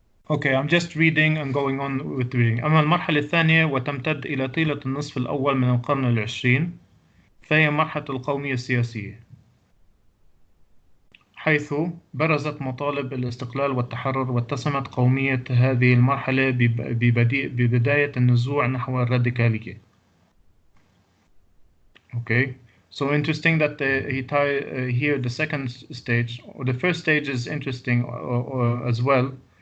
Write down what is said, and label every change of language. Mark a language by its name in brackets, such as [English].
[English] Okay, I'm just reading and going on with reading. [Arabic] أما المرحلة الثانية وتمتد إلى طيلة النصف الأول من القرن العشرين، فهي مرحلة القومية السياسية، حيث برزت مطالب الاستقلال والتحرر، واتسمت قومية هذه المرحلة ببداية النزوع نحو الراديكالية. [English] Okay, so interesting that he tie here the second stage, or the first stage is interesting or as well.